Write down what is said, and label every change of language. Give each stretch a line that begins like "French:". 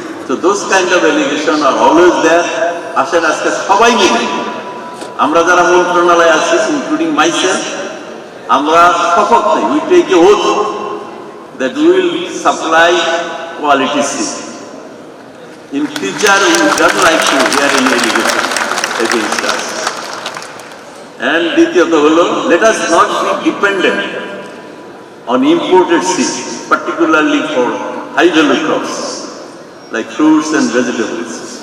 English: So those kind of allegations are always there.
Bangla: আসেন আজকে সবাই মিলে আমরা যারা মন্ত্রণালয়ে আছি,
English: including myself,
Bangla: আমরা শপথ নেই,
English: we take a oath that we will supply quality seed. In future, we would not like to hear any allegation against us. And
Bangla: দ্বিতীয়ত হলো,
English: let us not be dependent on imported seeds, particularly for high value crops like fruits and vegetables.